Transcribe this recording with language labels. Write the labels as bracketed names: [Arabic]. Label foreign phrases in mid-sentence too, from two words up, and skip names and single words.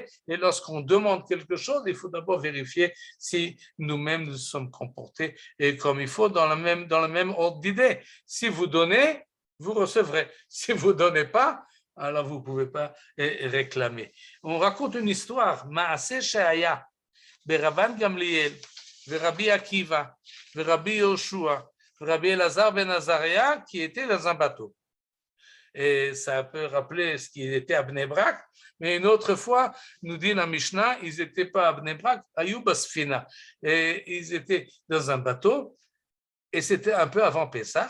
[French] Et lorsqu'on demande quelque chose, il faut d'abord vérifier si nous-mêmes nous sommes comportés comme il faut dans le même ordre d'idée. Si vous donnez, vous recevrez. Si vous ne donnez pas, alors vous ne pouvez pas réclamer. On raconte une histoire, [Hebrew] מעשה שהיה, [French] Rabban Gamliel, Rabbi Akiva, Rabbi Yoshua, Rabbi Elazar ben Azaria, qui étaient dans un bateau. Et ça peut rappeler ce qui était à Bnei Brak, mais une autre fois, nous dit la Mishnah, ils n'étaient pas à Bnei Brak, à Yubasfina. Et ils étaient dans un bateau, et c'était un peu avant Pessah.